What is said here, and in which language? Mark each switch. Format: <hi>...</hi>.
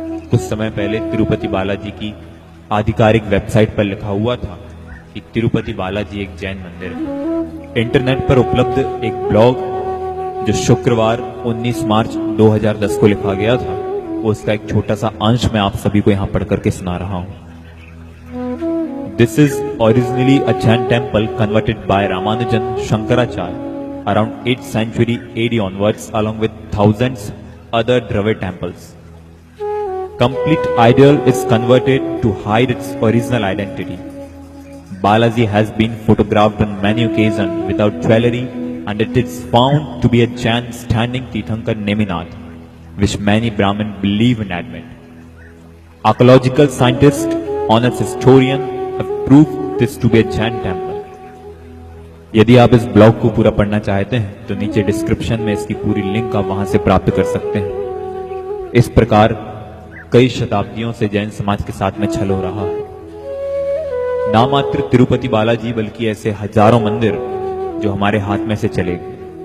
<hi>कुछ समय पहले तिरुपति बालाजी की आधिकारिक वेबसाइट पर लिखा हुआ था कि तिरुपति बालाजी एक जैन मंदिर है। इंटरनेट पर उपलब्ध एक ब्लॉग जो शुक्रवार 19 मार्च 2010 को लिखा गया था, वो उसका एक छोटा सा अंश मैं आप सभी को यहां पढ़ करके सुना रहा हूं।</hi> <en>This is originally a Jain temple converted by Ramanujan Shankaracharya around 8th century AD onwards, along with thousands other Dravid temples. Complete idol is converted to hide its original identity. Balaji has been photographed on many occasions without jewelry, and it is found to be a Jain standing Tirthankar Neminath, which many Brahmin believe and admit. Archaeological scientists, honest historian, have proved this to be a Jain temple.</en> <hi>यदि आप इस blog को पूरा पढ़ना चाहते हैं तो नीचे डिस्क्रिप्शन में इसकी पूरी लिंक आप वहां से प्राप्त कर सकते हैं। इस प्रकार कई शताब्दियों से जैन समाज के साथ में छल हो रहा है। ना मात्र तिरुपति बालाजी बल्कि ऐसे हजारों मंदिर जो हमारे हाथ में से चले गए।</hi>